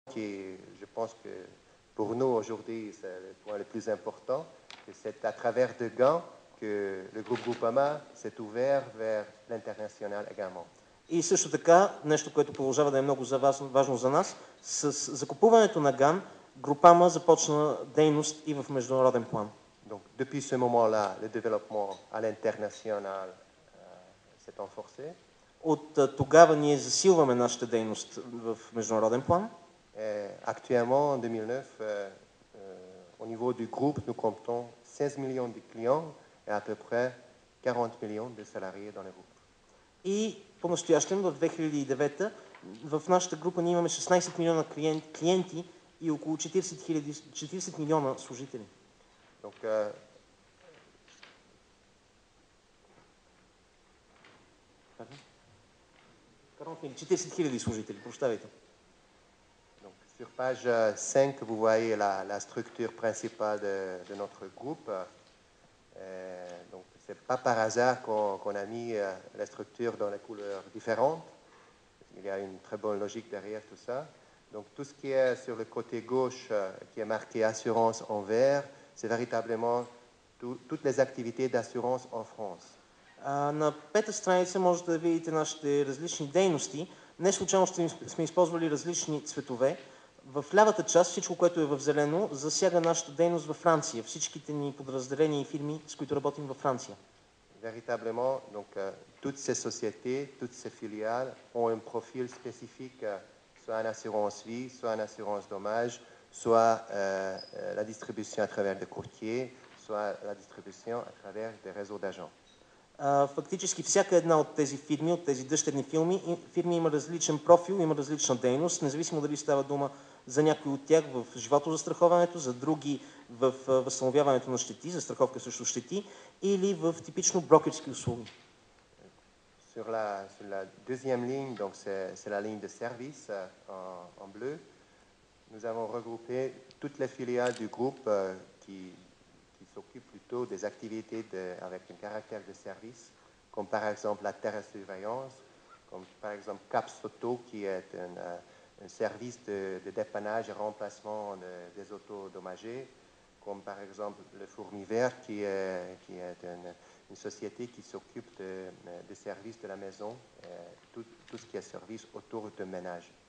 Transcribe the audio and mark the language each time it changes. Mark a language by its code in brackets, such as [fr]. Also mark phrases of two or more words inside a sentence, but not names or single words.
[fr] qui, je pense que pour nous aujourd'hui, c'est le point le plus important, que c'est à travers de Gand que le groupe Groupama s'est ouvert vers l'international également. [bg] И също така, нещо, което продължава да е много важно за нас, с закупуването на ГАН, Групама започна дейност и в международен план. [fr] Donc, depuis ce moment-là, le développement à l'international s'est renforcé. [bg] От тогава ние засилваме нашата дейност в международен план. [fr] Actuellement, en 2009, au niveau du groupe, nous comptons 16 millions de clients et à peu près 40 millions de salariés dans le groupe. [bg] И по-настоящем, в 2009, в нашата група ние имаме 16 милиона клиенти и около 40 милиона служители. Donc, 40 хиляди служители, прощавайте. [fr] Donc, sur page 5, vous voyez la structure principale de notre groupe. Donc, ce n'est pas par hasard qu'on a mis la structure dans les couleurs différentes. Il y a une très bonne logique derrière tout ça. Donc, tout ce qui est sur le côté gauche, qui est marqué assurance en vert, c'est véritablement toutes les activités d'assurance en France. [bg] На пета страница може да видите нашите различни дейности. Не случайно сме използвали различни цветове. В лявата част всичко, което е в зелено, засяга нашата дейност във Франция. Всичките ни подразделения и фирми, с които работим във Франция. [fr] Véritablement, donc, toutes ces sociétés, toutes ces filiales ont un profil spécifique, soit en assurance vie, soit en assurance dommage, soit la distribution à travers des courtiers, soit la distribution à travers des réseaux d'agents. [bg] Фактически всяка една от тези фирми, от тези дъщерни фирми има различен профил, има различна дейност, независимо дали става дума за някои от тях в животозастраховането, за други в възстановяването на щети, застраховка срещу щети или в типично брокерски услуги. [fr] Sur la deuxième ligne, donc c'est la ligne de service en bleu. Nous avons regroupé toutes les filiales du groupe qui s'occupent plutôt des activités avec un caractère de service, comme par exemple la terre-surveillance, comme par exemple Caps Auto, qui est un service de dépannage et remplacement des autos endommagées, comme par exemple le Fourmi Vert, qui est une société qui s'occupe des services de la maison, tout ce qui est service autour de ménage.